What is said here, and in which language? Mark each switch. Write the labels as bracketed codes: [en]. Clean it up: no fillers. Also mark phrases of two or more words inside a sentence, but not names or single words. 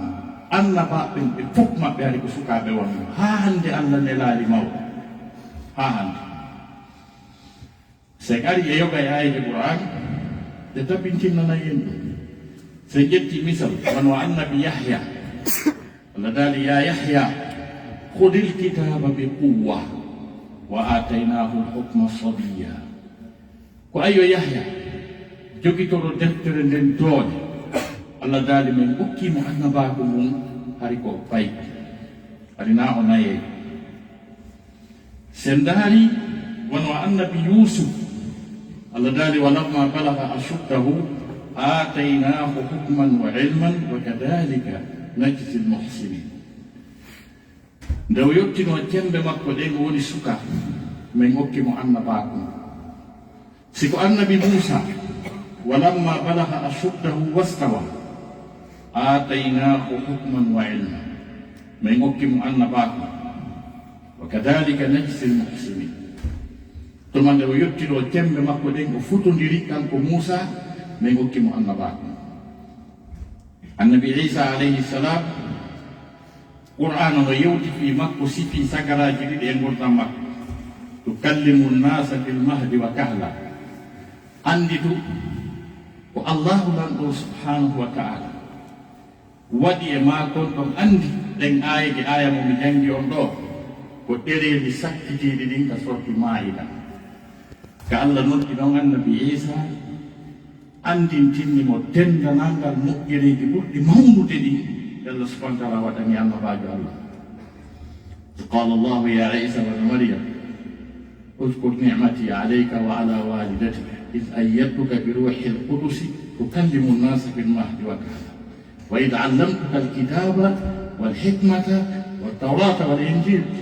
[ff] annabaɓe ɓe fof maɓɓe ari ko sukaɓe wonno ha hande Allah nelaali mawɗo ha hande. sen ari e yoga e ayde Qur'an ɗe tabbintinnana yen ɗum. sen ƴetti misal wano annabi Yahya, Allah daali [ar] يا يحيى خذ الكتاب بقوة وآتيناه الحكم صبيا. [ff] ko ayo Yahya jogitoro deftere nden doole, Allah daali men hokkimo annabaku mum hari ko fayi arina o naye. sen daari wano annabi Yusuf, Allah daali [ar] ولما بلغ أشده آتيناه حكما وعلما وكذلك نجزي المحسنين. [ff] nde o yettino jembe makko ɗe ngo woni suka min hokkimo annabaku. siko annabi Musa [ar] ولما بلغ أشده واستوى آتيناه حكما وعلما [ff] min hokkimo annabaku [ar] وكذلك نجزي المحسنين. [ff] to mande o yettiro tembe makko den o futondiri kanko Musa men hokkimo annaba annabi Isa [ar] عليه السلام [ff] Qur'an no yewti fi makko sifi sagaraji ɗiɗi e gurdam makko [ar] تكلم الناس في المهد وكهلا [ff] andi tu ko Allahu lanɗo [ar] سبحانه وتعالى [ff] waɗi e makon ɗon andi ɗen ayaji aya mo mi jangi on ɗo ko ɗereji sakkitiɗi ɗin ka sorti Maida ka Allah noddi ɗon annabi Isa andintinimo dendanangal moƴƴereji ɓurɗi mawnude ɗi Allah subhanahu wa ta'ala waɗani annabajo Allah [ar] قال الله يا عيسى بن مريم اذكر نعمتي عليك وعلى والدتك إذ أيدتك بروح القدس تكلم الناس في المهد وكهلا وإذ علمتك الكتاب والحكمة والتوراة والإنجيل